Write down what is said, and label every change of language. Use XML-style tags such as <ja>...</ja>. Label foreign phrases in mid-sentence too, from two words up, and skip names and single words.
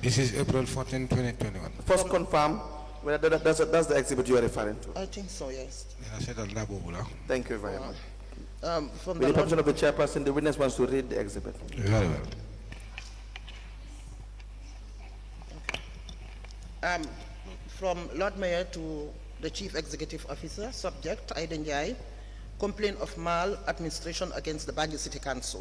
<en>This is April 14, 2021. First confirm whether that's the exhibit you are referring to. I think so, yes.</en> <wo>nee na seetal la boobu la.</wo> <en>Thank you very much. From With the the permission of the chairperson, the witness wants to read the exhibit. very well. From Lord Mayor to the Chief Executive Officer, subject Aida Njie, complaint of maladministration against the Banjul City Council.</en>